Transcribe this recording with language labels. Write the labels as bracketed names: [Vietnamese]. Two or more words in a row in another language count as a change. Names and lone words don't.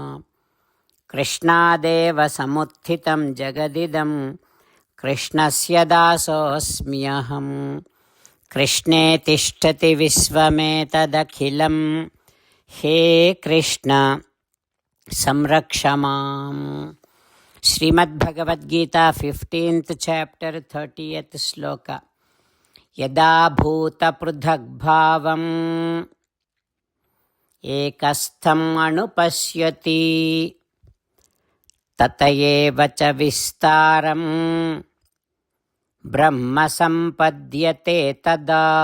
[Sanskrit] Krishnadeva Samuthitam Jagadidam Krishnasya Dasosmyaham. Krishne Tishtati Visvametadakhilam. He Krishna Samrakshamam. [English] Srimad Bhagavad Gita 15th chapter 30th sloka. [Sanskrit] Yada bhuta pruthak-bhavam ekastham anupasyati tatayeva cha vistaram brahma sampadhyate tada.